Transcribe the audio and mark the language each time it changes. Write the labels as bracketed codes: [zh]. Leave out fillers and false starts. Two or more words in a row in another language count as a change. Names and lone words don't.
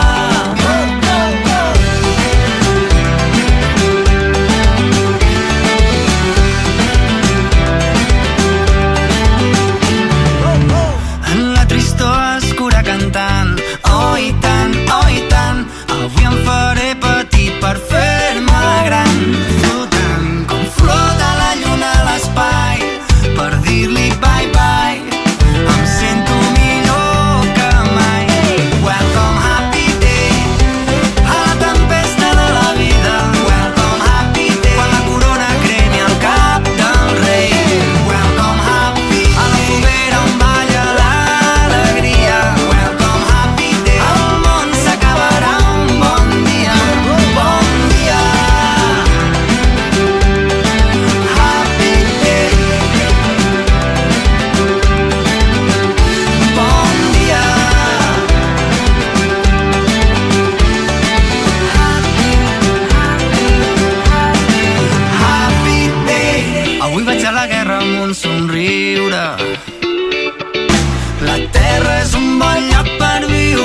[ca] En la tristor escura cantant, oh i tant, avui em faré petit per fer-me gran. Flotant com flota la lluna a l'espai, per dir-li [en] bye bye, [ca] em sento millor que mai. [en] Welcome happy day, [ca] a la tempesta de la vida. [en] Welcome happy day, [ca] quan la corona cremi el cap del rei. [en] Welcome happy, [ca] a la foguera on balla l'alegria. [en] Welcome happy day, [ca] el món s'acabarà un bon dia. Bon dia, [en] happy day. [ca] Bon dia, [en] happy day. [ca] Avui vaig a la guerra amb un somriure. La terra és un bon lloc per viure.